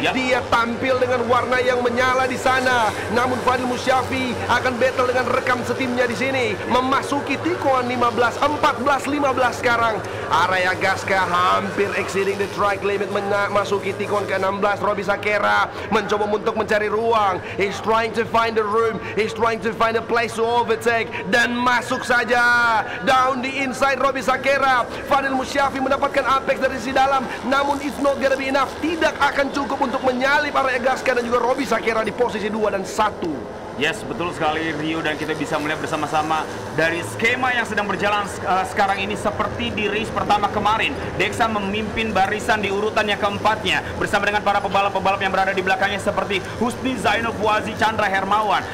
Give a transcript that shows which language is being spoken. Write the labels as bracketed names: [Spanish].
[Indonesian] Dia tampil dengan warna yang menyala di sana. Namun Fadil Musyafi akan battle dengan rekan setimnya di sini, memasuki tikungan 15, 14-15 sekarang. Araya Gaska hampir [English] exceeding the track limit, [Indonesian] memasuki tikungan ke-16. Robbie Sakera mencoba untuk mencari ruang. [English] He's trying to find the room, he's trying to find a place to overtake, [Indonesian] dan masuk saja [English] down the inside Robbie Sakera. [Indonesian] Fadil Musyafi mendapatkan apex dari sisi dalam, namun [English] it's not gonna be enough. [Indonesian] Tidak akan cukup untuk menyalip Araya Gaska dan juga Robbie Sakera di posisi 2 dan 1. Yes, betul sekali Rio, dan kita bisa melihat bersama-sama dari skema yang sedang berjalan sekarang ini seperti di race pertama kemarin. Dexa memimpin barisan di urutan yang keempatnya bersama dengan para pembalap-pembalap yang berada di belakangnya seperti Husni Zainul Fuazi, Chandra Hermawan.